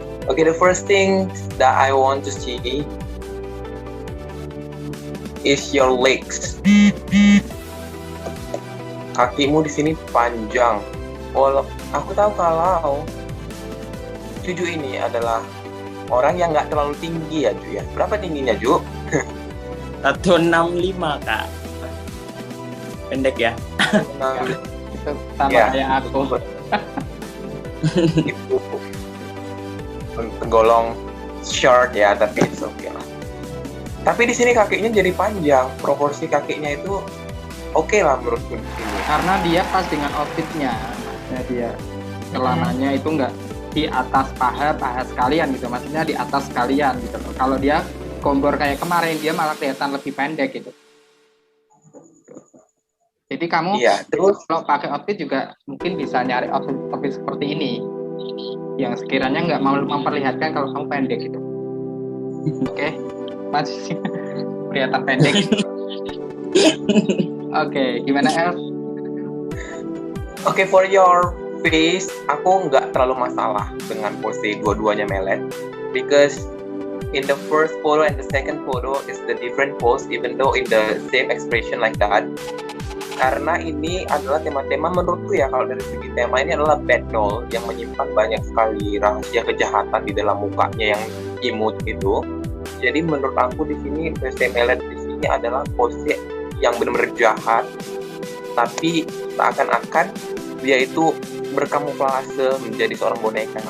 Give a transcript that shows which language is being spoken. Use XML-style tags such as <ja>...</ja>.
<en>Okay, the first thing that I want to see is your legs.</en> <id>Kakimu di sini panjang. Aku tahu kalau Juju ini adalah orang yang nggak terlalu tinggi ya Ju ya. Berapa tingginya Ju? 165 Kak. Pendek ya. Itu sama kayak aku. Itu tergolong short ya, tapi</id> <en>it's okay</en> <id>lah. Tapi di sini kakinya jadi panjang, proporsi kakinya itu oke lah menurutku di sini. Karena dia pas dengan outfitnya, ya dia celananya itu nggak di atas paha sekalian gitu, maksudnya di atas sekalian gitu. Kalau dia gombor kayak kemarin, dia malah kelihatan lebih pendek gitu. Jadi kamu terus kalau pakai outfit juga mungkin bisa nyari outfit seperti ini, yang sekiranya nggak mau memperlihatkan kalau kamu pendek gitu. Oke, masih kelihatan pendek. Oke, gimana El?</id> <en>Oke, for your face,</en> <id>aku nggak terlalu masalah dengan pose dua-duanya melet,</id> <en>because in the first photo and the second photo is the different pose, even though in the same expression like that.</en> <id>Karena ini adalah tema-tema menurutku ya, kalau dari segi tema ini adalah bad doll yang menyimpan banyak sekali rahasia kejahatan di dalam mukanya yang imut itu. Jadi menurut aku di sini pose melet di sini adalah pose yang benar-benar jahat, tapi seakan-akan dia itu berkamuflase menjadi seorang boneka.</id>